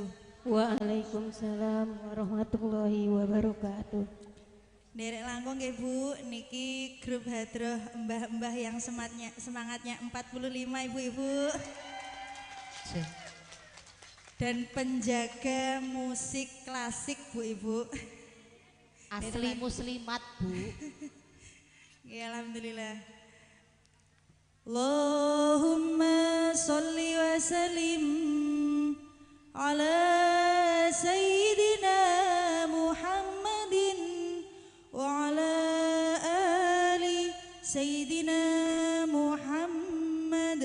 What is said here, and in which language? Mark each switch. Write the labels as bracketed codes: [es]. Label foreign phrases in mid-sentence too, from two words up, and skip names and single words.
[ar] وعليكم السلام ورحمة الله وبركاته. [jv] Derek langkung nggih Bu, niki grup Hadroh mbah-mbah [id] yang semangatnya 45 ibu-ibu. Dan penjaga musik klasik Bu Ibu. Asli muslimat Bu. Ya alhamdulillah. [ar] اللهم صل وسلم على سيدنا محمد وعلى آل سيدنا محمد.